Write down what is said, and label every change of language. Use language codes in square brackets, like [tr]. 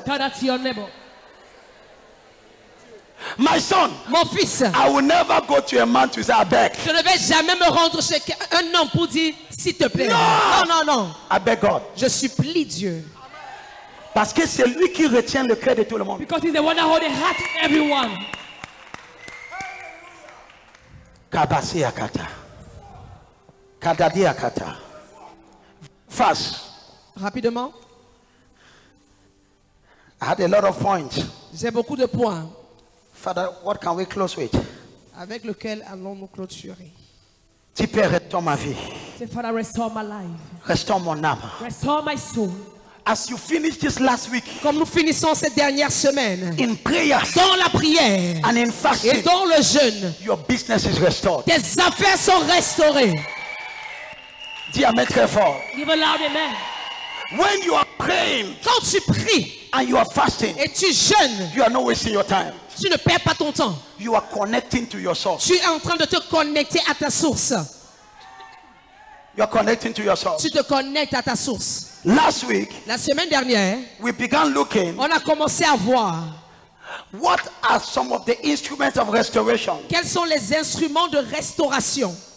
[en] Tell that to your neighbor. My son, [fr] Mon fils, [en] I will never go to a man to say I beg. [fr] je ne vais jamais me rendre chez un homme pour dire s'il te plaît. Non. Non, non, non. [en] I beg God. [fr] Je supplie Dieu. Parce que c'est lui qui retient le cœur de tout le monde. [en] Because he's the one that holds the heart of everyone. Kabasi akata. Kadadi akata. Fast. [fr] Rapidement, [en] I had a lot of points. [fr] j'ai beaucoup de points [en] Father, what can we close with? [fr] avec lesquels allons-nous clôturer. Tu peux restaurer ma vie. [en] Say, Father, restore my life. [fr] Restaure mon âme. [en] Restore my soul. As you finish this last week [fr] Comme nous finissons cette dernière semaine, [en] in prayers [fr] dans la prière [en] and in [fr] et [en] fasting, [fr] dans le jeûne, [en] your business is restored. [fr] tes affaires sont restaurées. Dis amen très fort. [en] Give a loud amen. When you are praying [fr] Quand tu pries [en] and you are fasting, [fr] et tu jeûnes, [en] you are not wasting your time. [fr] tu ne perds pas ton temps. [en] You are connecting to your source. [fr] Tu es en train de te connecter à ta source. [en] You are connecting to your source. [fr] Tu te connectes à ta source. [en] Last week, [fr] La semaine dernière, [en] we began looking [fr] on a commencé à voir [en] what are some of the instruments of restoration. [fr] quels sont les instruments de restauration.